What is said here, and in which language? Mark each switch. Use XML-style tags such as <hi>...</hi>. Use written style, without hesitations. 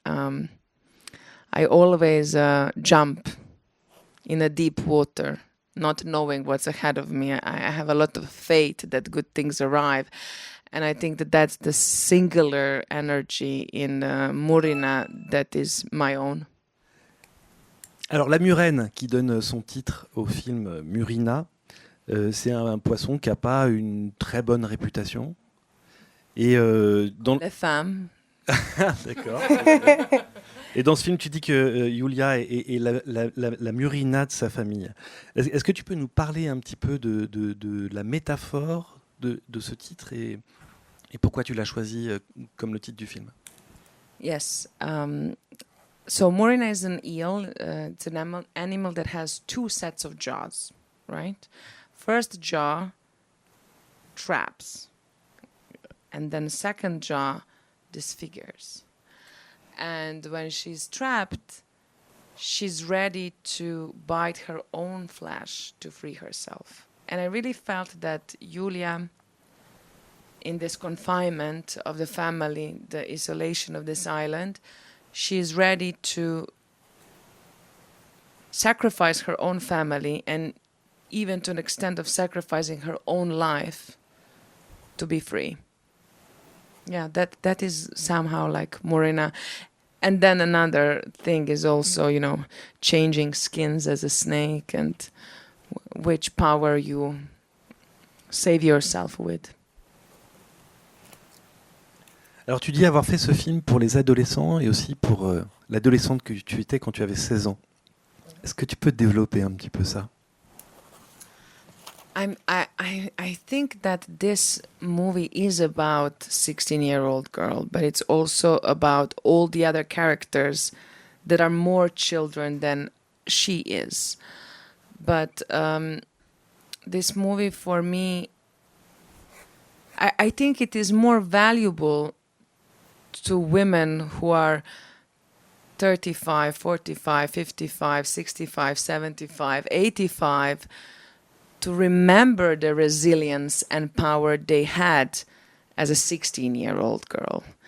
<en>I always jump in a deep water, not knowing what's ahead of me. I have a lot of faith that good things arrive. And I think that that's the singular energy in Murina that is my own.</en> <fr>Alors la murène qui donne son titre au film Murina, c'est un poisson qui n'a pas une très bonne réputation. Et dans Les femmes. D'accord. Et dans ce film, tu dis que Julia est la Murina de sa famille. Est-ce que tu peux nous parler un petit peu de la métaphore de ce titre et pourquoi tu l'as choisi comme le titre du film?</fr> <en>Yes. So Murina is an eel. It's an animal that has two sets of jaws, right? First jaw traps, and then second jaw disfigures. And when she's trapped, she's ready to bite her own flesh to free herself. And I really felt that Julia, in this confinement of the family, the isolation of this island, she's ready to sacrifice her own family and even to an extent of sacrificing her own life to be free. Yeah, that is somehow like Murina. And then another thing is also, changing skins as a snake and which power you save yourself with.</en> <fr>Alors tu dis avoir fait ce film pour les adolescents et aussi pour l'adolescente que tu étais quand tu avais 16 ans. Est-ce que tu peux développer un petit peu ça?</fr> <en>I think that this movie is about 16-year-old girl, but it's also about all the other characters that are more children than she is. But this movie for me, I think it is more valuable to women who are 35, 45, 55, 65, 75, 85, to remember the resilience and power they had as a 16-year-old girl.</en>